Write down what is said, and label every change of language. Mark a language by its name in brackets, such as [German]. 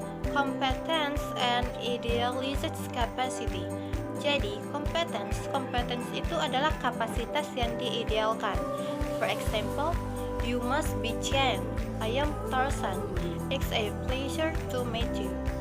[English] Competence and idealized capacity. [Indonesian] Jadi, competence itu adalah kapasitas yang diidealkan. [English] For example, you must be Chen. I am Tarzan. It's a pleasure to meet you.